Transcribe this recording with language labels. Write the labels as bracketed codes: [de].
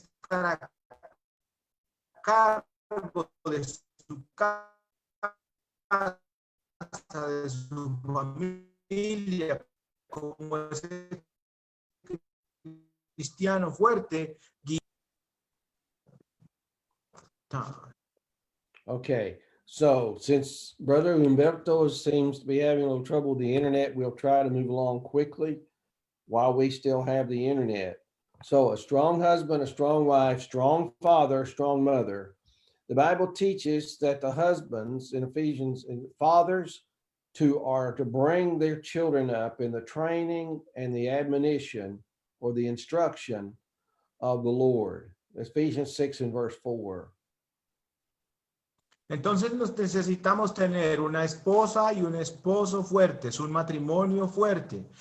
[es] a cargo de su casa, de su familia, como ese cristiano fuerte. [en] Okay, so since Brother Humberto seems to be having a little trouble with the internet, we'll try to move along quickly while we still have the internet. So a strong husband, a strong wife, strong father, strong mother. The Bible teaches that the husbands in Ephesians and fathers are to bring their children up in the training and the admonition or the instruction of the Lord. Ephesians 6 and verse 4. [es] Entonces necesitamos tener una esposa y un esposo fuertes, un matrimonio fuerte.